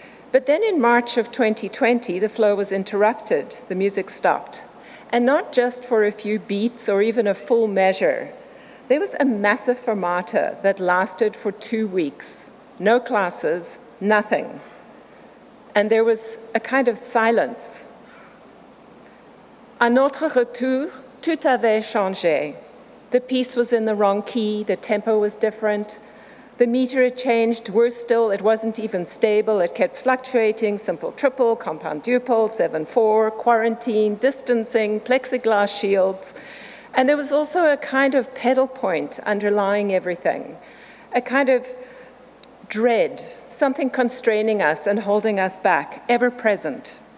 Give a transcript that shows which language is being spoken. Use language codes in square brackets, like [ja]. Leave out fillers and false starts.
[en] But then in March of 2020, the flow was interrupted. The music stopped. And not just for a few beats or even a full measure. There was a massive fermata that lasted for 2 weeks. No classes, nothing. And there was a kind of silence. [fr] À notre retour, tout avait changé. [en] The piece was in the wrong key, the tempo was different, the meter had changed, worse still, it wasn't even stable, it kept fluctuating, simple triple, compound duple, 7/4, quarantine, distancing, plexiglass shields. And there was also a kind of pedal point underlying everything, a kind of dread, something constraining us and holding us back, ever present.